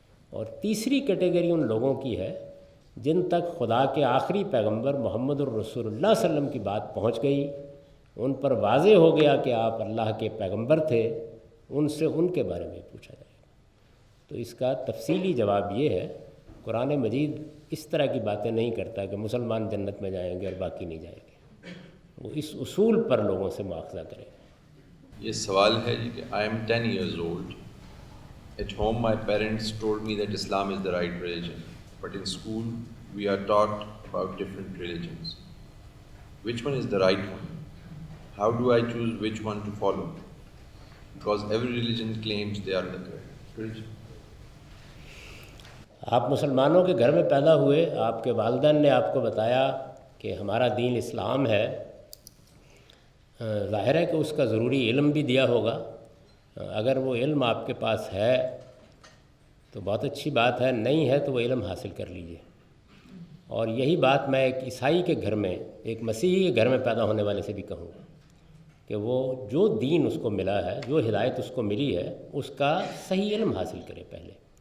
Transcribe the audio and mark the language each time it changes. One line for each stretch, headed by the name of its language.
Urdu: اور تیسری category in لوگوں کی ہے جن تک خدا کے آخری پیغمبر محمد الرسول اللہ صلی اللہ علیہ وسلم کی بات پہنچ گئی، ان پر واضح ہو گیا کہ آپ اللہ کے پیغمبر تھے، ان سے ان کے بارے میں پوچھا جائے گا۔ تو اس کا تفصیلی جواب یہ ہے، قرآن مجید اس طرح کی باتیں نہیں کرتا کہ مسلمان جنت میں جائیں گے اور باقی نہیں جائیں گے، وہ اس اصول پر لوگوں سے مواخذہ کرے گا۔ یہ سوال ہے جی کہ
English: I am 10 years old. At home my parents told me that Islam is the right religion, but in school we are taught about different religions. Which one is the right one? How do I choose which one to follow? Because every religion claims they are the correct religion.
Urdu: آپ مسلمانوں کے گھر میں پیدا ہوئے، آپ کے والدین نے آپ کو بتایا کہ ہمارا دین اسلام ہے، ظاہر ہے کہ اس کا ضروری علم بھی دیا ہوگا۔ اگر وہ علم آپ کے پاس ہے تو بہت اچھی بات ہے، نہیں ہے تو وہ علم حاصل کر لیجئے۔ اور یہی بات میں ایک عیسائی کے گھر میں، ایک مسیحی کے گھر میں پیدا ہونے والے سے بھی کہوں گا کہ وہ جو دین اس کو ملا ہے، جو ہدایت اس کو ملی ہے، اس کا صحیح علم حاصل کرے پہلے۔